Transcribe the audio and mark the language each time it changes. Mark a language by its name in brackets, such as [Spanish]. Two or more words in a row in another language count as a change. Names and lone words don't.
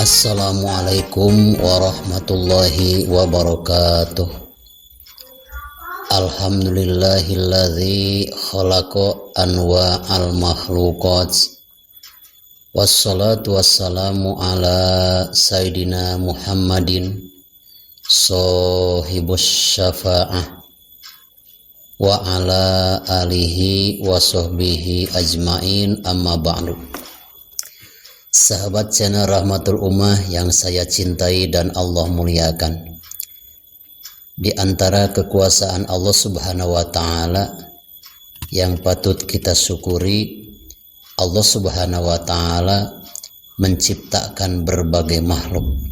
[Arabic] السلام عليكم ورحمة الله وبركاته. الحمد لله الذي خلق أنواع المخلوقات. والصلاة والسلام على سيدنا محمد صاحب الشفاعة وعلى آله وصحبه أجمعين، أما بعد. [Indonesian] Sahabat channel Rahmatul Ummah yang saya cintai dan Allah muliakan, di antara kekuasaan Allah [Arabic] سبحانه وتعالى [Indonesian] yang patut kita syukuri, Allah [Arabic] سبحانه وتعالى [Indonesian] menciptakan berbagai makhluk.